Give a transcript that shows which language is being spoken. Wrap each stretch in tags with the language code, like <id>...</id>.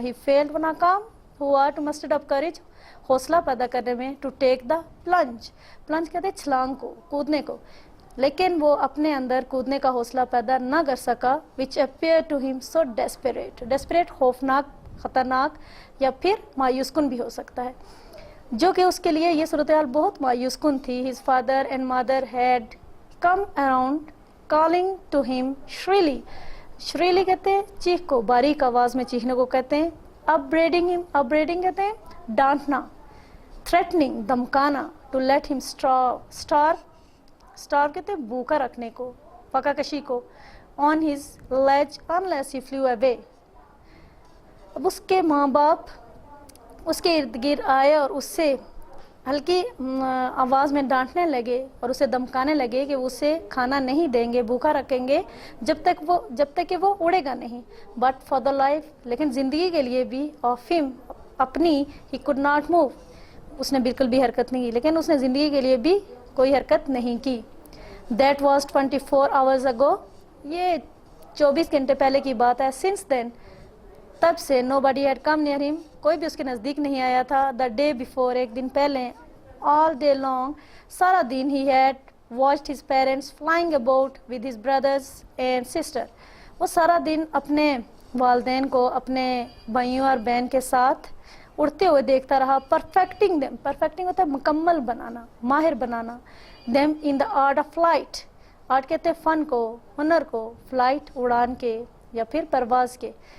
<en>he failed,</en> <hi>वो नाकाम हुआ,</hi> <en>to muster up courage</en> <hi>हौसला पैदा करने में,</hi> <en>to take the plunge,</en> <hi>plunge कहते हैं छलांग को, कूदने को, लेकिन वो अपने अंदर कूदने का हौसला पैदा ना कर सका।</hi> <en>which appeared to him so desperate,</en> <hi>desperate खौफनाक, ख़तरनाक या फिर मायूसकुन भी हो सकता है, जो कि उसके लिए ये सूरत हाल बहुत मायूसकुन थी।</hi> <en>his father and mother had come around calling to him shrilly,</en> <hi>shrilly कहते हैं चीख को, बारीक आवाज़ में चीखने को कहते हैं।</hi> <en>upbraiding him, upbraiding</en> <hi>कहते हैं डांटना, threatening धमकाना, to let him starve, starve कहते हैं भूखा रखने को, पका कशी को,</hi> <en>on his ledge unless he flew away।</en> <hi>अब उसके माँ बाप उसके इर्द गिर्द आए और उससे हल्की आवाज़ में डांटने लगे और उसे धमकाने लगे कि उसे खाना नहीं देंगे, भूखा रखेंगे जब तक कि वो उड़ेगा नहीं।</hi> <en>but for the life,</en> <hi>लेकिन ज़िंदगी के लिए भी, ऑफ हिम अपनी,</hi> <en>he could not move,</en> <hi>उसने बिल्कुल भी हरकत नहीं की, लेकिन उसने ज़िंदगी के लिए भी कोई हरकत नहीं की।</hi> <en>that was 24 hours ago,</en> <hi>ये 24 घंटे पहले की बात है।</hi> <en>since then,</en> <hi>तब से</hi> <en>nobody had come near him,</en> <hi>कोई भी उसके नज़दीक नहीं आया था.</hi> <en>The day before,</en> <hi>एक दिन पहले,</hi> <en>all day long,</en> <hi>सारा दिन</hi> <en>he had watched his parents flying about with his brothers and sister.</en> <hi>वो सारा दिन अपने वालदैन को अपने भाइयों और बहन के साथ उड़ते हुए देखता रहा.</hi> <en>perfecting them,</en> <hi>perfecting होता है मुकम्मल बनाना, माहिर बनाना.</hi> <en>them in the art of flight,</en> <hi>art कहते हैं फन को, हुनर को, फ्लाइट उड़ान के या फिर परवाज़ के.</hi>